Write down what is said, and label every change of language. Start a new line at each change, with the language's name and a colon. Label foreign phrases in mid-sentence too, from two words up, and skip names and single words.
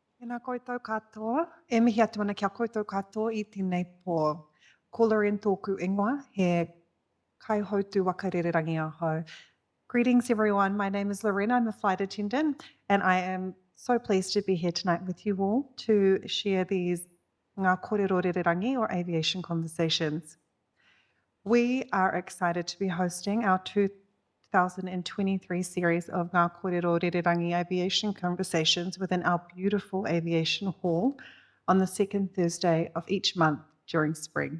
Māori: Tēnā koutou katoa, e mihi atu ana kia koutou katoa I tēnei pō. Ko Lorraine tōku ingoa, he kaihautu waka rererangi ahau.
English: Greetings everyone, my name is Lorraine, I'm a flight attendant, and I am so pleased to be here tonight with you all to share these Ngā Korero Rererangi or Aviation Conversations. We are excited to be hosting our 2023 series of Ngā Korero Rererangi Aviation Conversations within our beautiful aviation hall on the second Thursday of each month during spring.